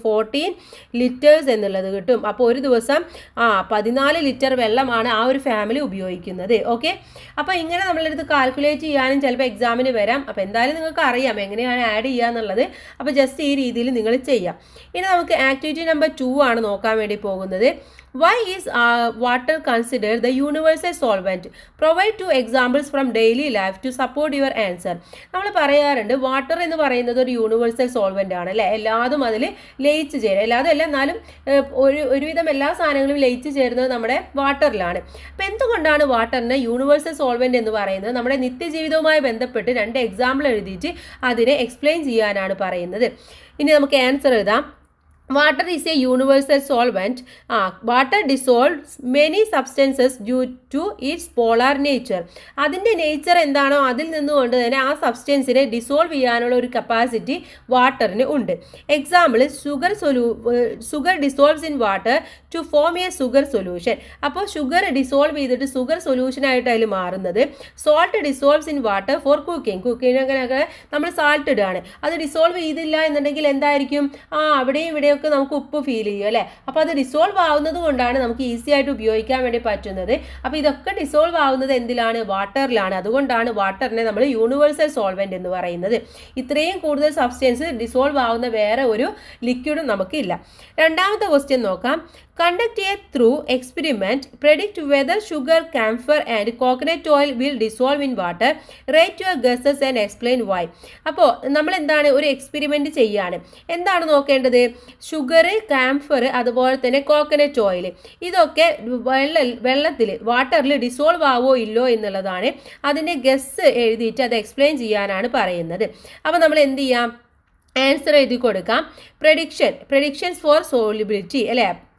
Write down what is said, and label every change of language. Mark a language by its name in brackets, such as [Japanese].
[Malayalam] 14 litres എന്നുള്ളത് കിട്ടും. അപ്പോൾ ഒരു ദിവസം 14 ലിറ്റർ വെള്ളമാണ് ആ ഒരു ഫാമിലി ഉപയോഗിക്കുന്നത്. ഓക്കെ, അപ്പോൾ ഇങ്ങനെ നമ്മളെടുത്ത് കാൽക്കുലേറ്റ് ചെയ്യാനും ചിലപ്പോൾ എക്സാമിന് വരാം. അപ്പോൾ എന്തായാലും നിങ്ങൾക്ക് അറിയാം എങ്ങനെയാണ് ആഡ് ചെയ്യുക എന്നുള്ളത്. അപ്പോൾ ജസ്റ്റ് ഈ രീതിയിൽ നിങ്ങൾ ചെയ്യാം. ഇനി നമുക്ക് ആക്ടിവിറ്റി നമ്പർ 2 ആണ് നോക്കാൻ വേണ്ടി പോകുന്നത്. [English] Why is water considered the universal solvent? Provide 2 examples from daily life to support your answer. [Malayalam] നമ്മൾ പറയാറുണ്ട് വാട്ടർ എന്ന് പറയുന്നത് ഒരു യൂണിവേഴ്സൽ സോൾവെൻ്റ് ആണ് അല്ലേ. എല്ലാതും അതിൽ ലയിച്ച് ചേരും, എല്ലാതും അല്ല എന്നാലും ഒരുവിധം എല്ലാ സാധനങ്ങളും ലയിച്ച് ചേരുന്നത് നമ്മുടെ വാട്ടറിലാണ്. അപ്പോൾ എന്തുകൊണ്ടാണ് വാട്ടറിന് യൂണിവേഴ്സൽ സോൾവെൻ്റ് എന്ന് പറയുന്നത്? നമ്മുടെ നിത്യജീവിതവുമായി ബന്ധപ്പെട്ട് 2 എക്സാമ്പിൾ എഴുതിയിട്ട് അതിനെ എക്സ്പ്ലെയിൻ ചെയ്യാനാണ് പറയുന്നത്. ഇനി നമുക്ക് ആൻസർ എഴുതാം. [English] Water is a universal solvent. Water dissolves many substances due to its polar nature. [Malayalam] അതിൻ്റെ നേച്ചർ എന്താണോ അതിൽ നിന്നുകൊണ്ട് തന്നെ ആ സബ്സ്റ്റൻസിനെ ഡിസോൾവ് ചെയ്യാനുള്ള ഒരു കപ്പാസിറ്റി വാട്ടറിന് ഉണ്ട്. [English] Example, sugar dissolves in water to form a sugar solution. [Malayalam] അപ്പോൾ ഷുഗർ ഡിസോൾവ് ചെയ്തിട്ട് ഷുഗർ സൊല്യൂഷനായിട്ട് അതിൽ മാറുന്നത്. [English] salt dissolves in water [Malayalam] for കുക്കിങ്ങിനൊക്കെ നമ്മൾ സാൾട്ട് ഇടുകയാണ്, അത് ഡിസോൾവ് ചെയ്തില്ല എന്നുണ്ടെങ്കിൽ എന്തായിരിക്കും, അവിടെയും ഇവിടെയും നമുക്ക് ഉപ്പ് ഫീൽ ചെയ്യും അല്ലേ. അപ്പോൾ അത് ഡിസോൾവ് ആവുന്നത് കൊണ്ടാണ് നമുക്ക് ഈസി ആയിട്ട് ഉപയോഗിക്കാൻ വേണ്ടി പറ്റുന്നത്. അപ്പോൾ ഇതൊക്കെ ഡിസോൾവ് ആവുന്നത് എന്തിലാണ്? വാട്ടറിലാണ്. അതുകൊണ്ടാണ് വാട്ടറിനെ നമ്മൾ യൂണിവേഴ്സൽ സോൾവെന്റ് എന്ന് പറയുന്നത്. ഇത്രയും കൂടുതൽ സബ്സ്റ്റൻസ് ഡിസോൾവ് ആവുന്ന വേറെ ഒരു ലിക്വിഡും നമുക്കില്ല. രണ്ടാമത്തെ ക്വസ്റ്റ്യൻ നോക്കാം. [English] Conduct a through experiment. Predict whether sugar, camphor and coconut oil will dissolve in water. Write your guesses and explain why. [Malayalam] അപ്പോൾ നമ്മൾ എന്താണ്, ഒരു എക്സ്പെരിമെൻറ്റ് ചെയ്യാണ്. എന്താണ് നോക്കേണ്ടത്? ഷുഗർ, കാംഫർ, അതുപോലെ തന്നെ കോക്കനട്ട് ഓയിൽ, ഇതൊക്കെ വെള്ളത്തിൽ വാട്ടറിൽ ഡിസോൾവ് ആവോ ഇല്ലോ എന്നുള്ളതാണ്. അതിൻ്റെ ഗസ് എഴുതിയിട്ട് അത് എക്സ്പ്ലെയിൻ ചെയ്യാനാണ് പറയുന്നത്. അപ്പോൾ നമ്മൾ എന്ത് ചെയ്യാം, ആൻസർ എഴുതി കൊടുക്കാം. [English] predictions for solubility [Malayalam] അല്ലേ.